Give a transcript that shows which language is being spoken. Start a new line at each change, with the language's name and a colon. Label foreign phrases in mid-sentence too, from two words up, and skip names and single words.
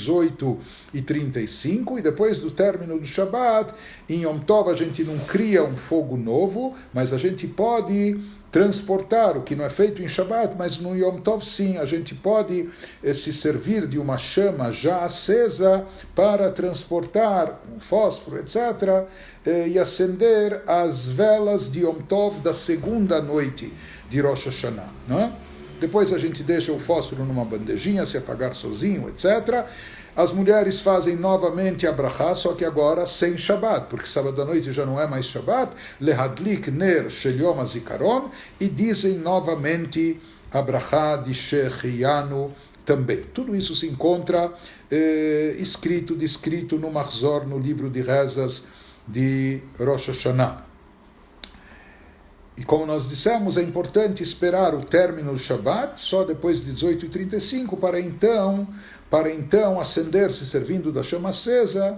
Portuguese: 18h35, e depois do término do Shabat, em
Hebrew: יום טוב
Portuguese: a gente não cria um fogo novo, mas a gente pode transportar, o que não é feito em Shabat, mas no
Hebrew: יום טוב
Portuguese: sim, a gente pode se servir de uma chama já acesa para transportar um fósforo, etc., e acender as velas de
Hebrew: יום טוב
Portuguese: da segunda noite de Rosh Hashanah. Não é? Depois a gente deixa o fósforo numa bandejinha, se apagar sozinho, etc., as mulheres fazem novamente a brachá, só que agora sem Shabbat, porque sábado à noite já não é mais Shabbat,
Hebrew: להדליק נר של יום הזיכרון,
Portuguese: e dizem novamente a brachá de Shechianu também. Tudo isso se encontra descrito no Mahzor, no livro de rezas de Rosh Hashanah. E como nós dissemos, é importante esperar o término do Shabat, só depois de 18h35, para então acender-se servindo da chama acesa.